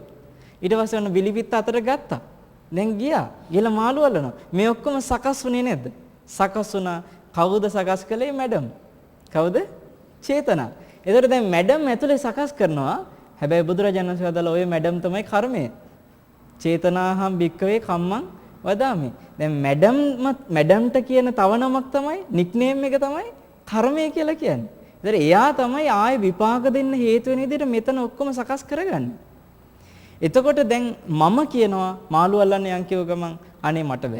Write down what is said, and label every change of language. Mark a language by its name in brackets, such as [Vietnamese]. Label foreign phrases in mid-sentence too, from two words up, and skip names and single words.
[Sinhala] ඊට පස්සේ ඔන්න බිලිපිත්ත අතට ගත්තා. දැන් ගිහලා මාළු අල්ලනවා. මේ ඔක්කොම සකස් වුණේ නැද්ද? සකස් වුණා. කවුද සකස් කළේ? මැඩම්. කවුද? චේතනා. එතකොට දැන් මැඩම් ඇතුලේ සකස් කරනවා. හැබැයි බුදුරජාණන් වහන්සේ වදාළ ඔය මැඩම් තමයි කර්මය. [Pali] චේතනාහම් භික්කවේ කම්මං වදාමි. [Sinhala] දැන් මැඩම්ට කියන තව නමක් තමයි නික්නේම් එක තමයි කර්මය කියලා කියන්නේ. ඒතර එයා තමයි ආයේ විපාක දෙන්න හේතු වෙන විදිහට මෙතන ඔක්කොම සකස් කරගන්නේ. එතකොට දැන් මම කියනවා මාළු අල්ලන්න යන් කියව ගමන් අනේ මට බෑ.